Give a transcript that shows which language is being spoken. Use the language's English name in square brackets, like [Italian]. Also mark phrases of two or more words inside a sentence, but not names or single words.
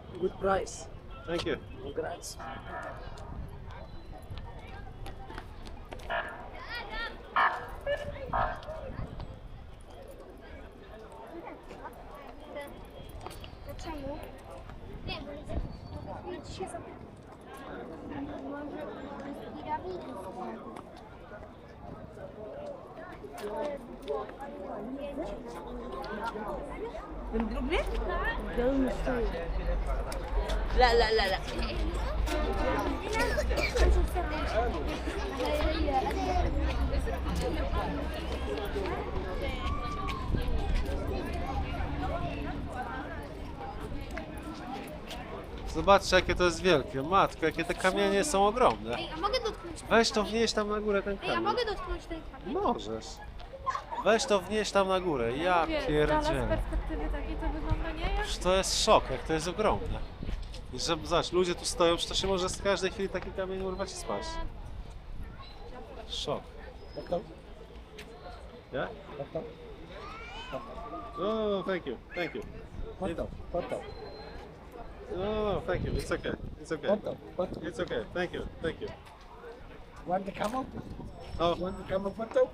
[English] good price. Thank you. Congrats. [Polish] Dlaczego? Nie, bo jest się zapytać. Może z piramidy. من drugi? [Arabic] لا لا لا لا [Polish] Zobaczcie, jakie to jest wielkie. Matko, jakie te kamienie są ogromne. Ej, a mogę dotknąć ten Weź to kamień? wnieś tam na górę ten Ej, a kamień. mogę dotknąć ten kamień? Możesz. Weź to wnieś tam na górę. Ja pierdzielę. perspektywy takiej to wygląda nie jak... To jest szok, jak to jest ogromne. I że, zobacz, ludzie tu stoją, że to się może z każdej chwili taki kamień urwać i spaść. Szok. [English] Yeah? No, thank you, thank you. No, thank you, it's okay, it's okay. It's okay, thank you, thank you. Want to come up? No, Want to come up photo?